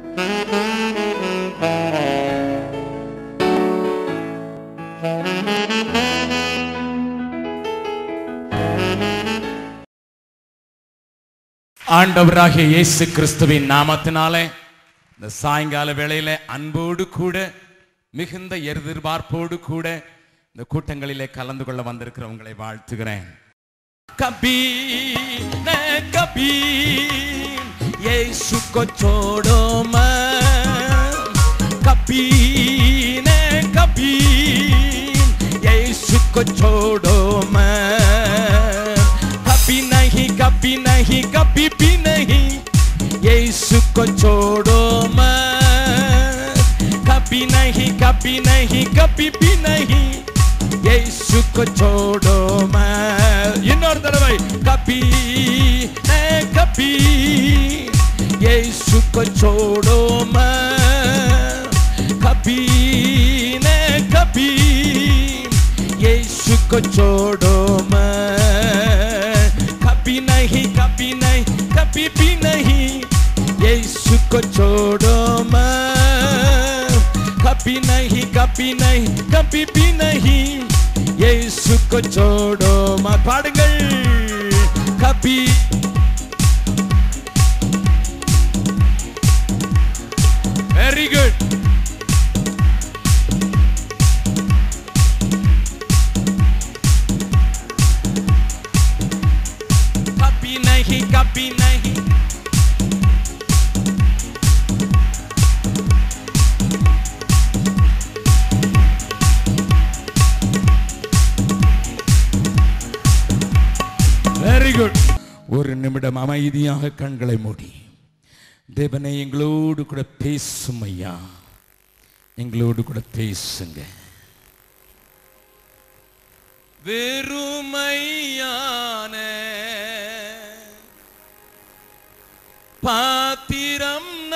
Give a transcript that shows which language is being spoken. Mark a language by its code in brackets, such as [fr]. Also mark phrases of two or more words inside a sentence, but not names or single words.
[ta] ஆண்டவராகிய இயேசு கிறிஸ்துவின் நாமத்தினாலே இந்த சாயங்கால வேளையிலே அன்போடு கூட மிகுந்த எதிர்பார்ப்போடு கூட இந்த கூட்டங்களிலே கலந்து கொள்ள வந்திருக்கிற உங்களை வாழ்த்துகிறேன். [hi] कभी न कभी இயேசு को छोड़ो मत, कभी न कभी यीशु को छोड़ो मत, कभी नहीं कभी नहीं कभी भी नहीं यीशु को छोड़ो मत, कभी नहीं कभी नहीं कभी भी नहीं यीशु को छोड़ो मत. [ta] இன்னொரு தடவை [hi] कभी न कभी यीशु को छोड़ो मत, कभी न कभी यीशु को छोड़ो मत, कभी नहीं कभी नहीं कभी भी नहीं यीशु को छोड़ो मत, कभी नहीं कभी नहीं कभी भी नहीं यीशु को छोड़ो मत. [ta] பாடுங்கள். कभी [en] very good. [hi] कभी नहीं कभी नहीं [en] very good. [ta] ஒரு நிமிடம் அமைதியாக கண்களை மூடி தேவனே எங்களோடு கூட பேசும் ஐயா, எங்களோடு கூட பேசுங்க. வெறுமையான பாத்திரம்